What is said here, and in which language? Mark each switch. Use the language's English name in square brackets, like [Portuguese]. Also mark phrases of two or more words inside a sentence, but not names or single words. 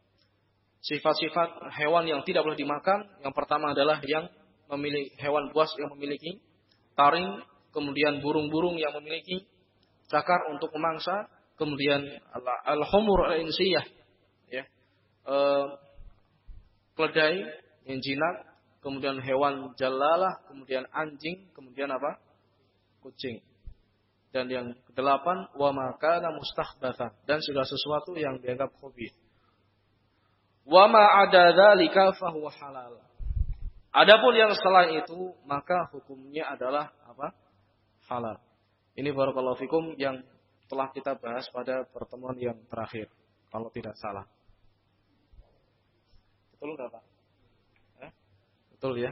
[Indonesian] Sifat-sifat hewan yang tidak boleh dimakan. Yang pertama adalah yang memiliki hewan buas yang memiliki taring, kemudian burung-burung yang memiliki cakar untuk memangsa, kemudian [Arabic] الحمر الإنسية, [Indonesian] ya. Keledai yang jinak, kemudian hewan jallalah, kemudian anjing, kemudian kucing. Dan yang kedelapan, [Arabic] وما كان مستخبثا, [Indonesian] dan segala sesuatu yang dianggap khabith. [Arabic] وما عدا ذلك فهو حلال. [Indonesian] Adapun yang selain itu maka hukumnya adalah halal. Ini [Arabic] بارك الله فيكم [Indonesian] yang telah kita bahas pada pertemuan yang terakhir, kalau tidak salah. Betul nggak Pak? Betul ya.